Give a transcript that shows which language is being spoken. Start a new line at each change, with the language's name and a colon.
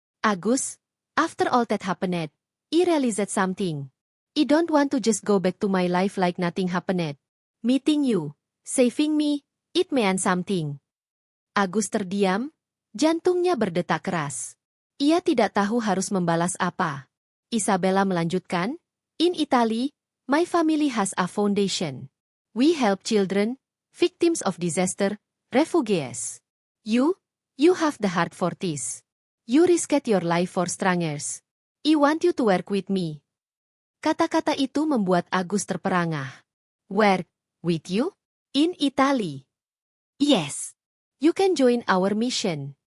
English: "Agus, after all that happened, I realized something. I don't want to just go back to my life like nothing happened. Meeting you, saving me, it meant something."
Indonesian: Agus terdiam, jantungnya berdetak keras. Ia tidak tahu harus membalas apa. Isabella melanjutkan,
English: "In Italy, my family has a foundation. We help children, victims of disaster, refugees. You have the heart for this. You risked your life for strangers. I want you to work with me."
Indonesian: Kata-kata itu membuat Agus terperangah.
English: "Work with you? In Italy?" "Yes. You can join our mission.